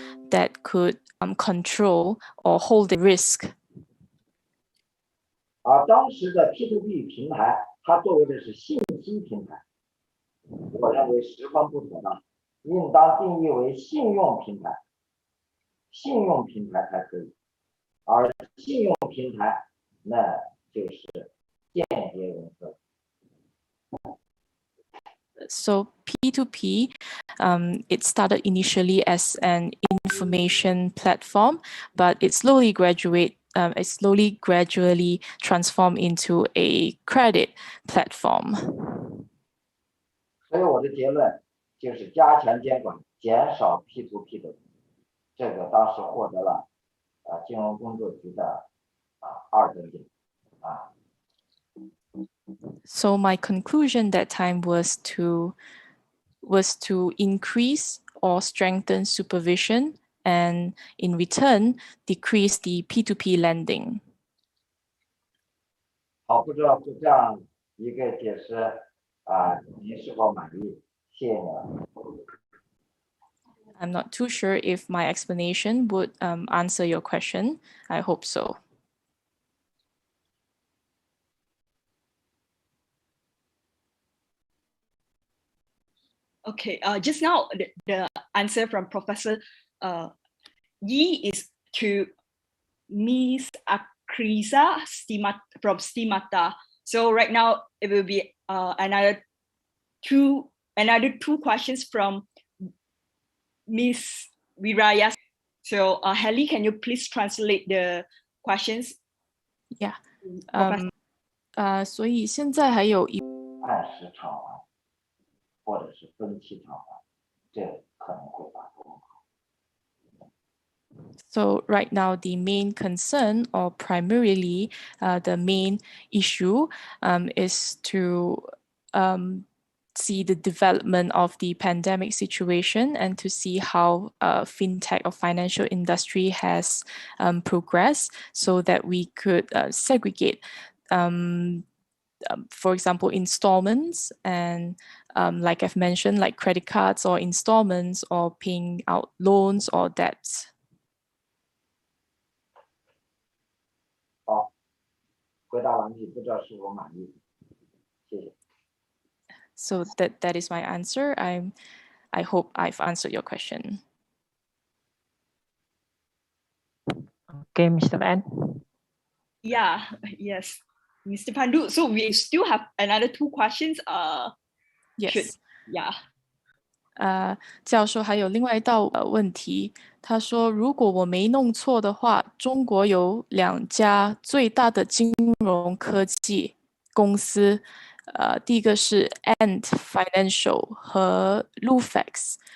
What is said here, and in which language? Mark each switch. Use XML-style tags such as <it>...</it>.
<en>That could control or hold the risk.</en> <zh>当时的 P2P 平台，它作为的是信息平台，我认为十分不妥当，应当定义为信用平台，信用平台才可以，而信用平台那就是间接融资。</zh> <en>So P2P, it started initially as an information platform, but it slowly gradually transformed into a credit platform.</en> <zh>所以我的结论就是加强监管，减少 P2P 的，这个当时获得了金融工作局的2等奖。</zh> <en>So my conclusion that time was to increase or strengthen supervision, and in return decrease the P2P lending.</en> <zh>好，不知道就这样一个解释您是否满意？谢谢你了。</zh> <en>I'm not too sure if my explanation would answer your question. I hope so. Okay, just now the answer from Professor Yi is to Miss Akrisa from Stimata. So right now it will be another two questions from Miss Viraya. So Helly, can you please translate the questions?</en> <zh>Yeah. 所以现在还有按时偿还，或者是分期偿还，这可能会把控好。</zh> <en>So right now, the main concern, or primarily the main issue, is to see the development of the pandemic situation and to see how fintech or financial industry has progressed, so that we could segregate, for example, installments and like I've mentioned, like credit cards or installments or paying out loans or debts.</en> <zh>好，回答完毕，不知道是否满意？谢谢。</zh> <en>So that is my answer. I hope I've answered your question. Okay, Mr. N. Yeah, yes, Mr. Pandu. So we still have another 2 questions. Yes. Yeah.</en> <zh>教授还有另外一道问题，他说，如果我没弄错的话，中国有2家最大的金融科技公司，第一个是 Ant Financial 和 Lufax。</zh>